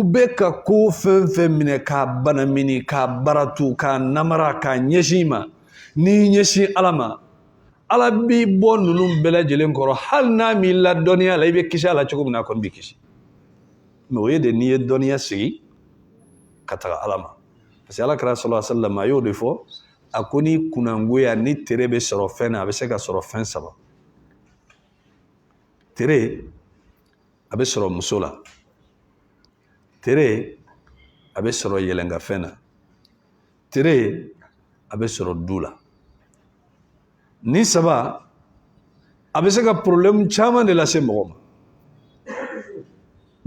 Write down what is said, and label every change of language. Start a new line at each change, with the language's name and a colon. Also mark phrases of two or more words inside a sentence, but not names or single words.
Bambara: bɛ ka ko fɛn fɛn minɛ k'a banamini k'a baratu k'a namara k'a ɲɛsin ma n'i ɲɛsin ala ma ala b'i bɔ ninnu bɛɛ lajɛlen kɔrɔ hali n'a m'i la dɔnniya la i bɛ kisi a la cogo min na a kɔni b'i kisi mais o ye de n'i ye dɔnniya sigi ka taga ala ma
French: parce que
Bambara: alakira
Arabic: صلى الله عليه وسلم
Bambara: a y'o de fɔ a ko ni kunangoya ni tere bɛ sɔrɔ fɛn na a bɛ se ka sɔrɔ fɛn saba tere a bɛ sɔrɔ muso la tere a bɛ sɔrɔ yɛlɛnkafɛn na tere a bɛ sɔrɔ du la ni saba a bɛ se ka problème caman de lase mɔgɔ ma